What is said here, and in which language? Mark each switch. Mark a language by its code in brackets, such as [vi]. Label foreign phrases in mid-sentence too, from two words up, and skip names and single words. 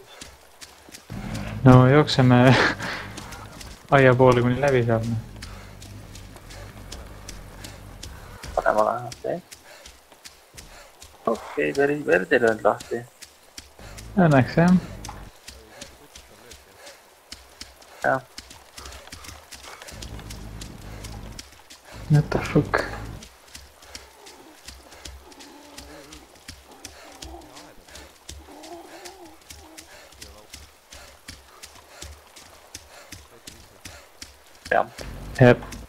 [et] no jookseme aia poole, kuni läbi saab. paremale, okei. okei, verd ei löönud lahti. Õnneks, jah. jah. [en] What the fuck? [et] jah. Jep.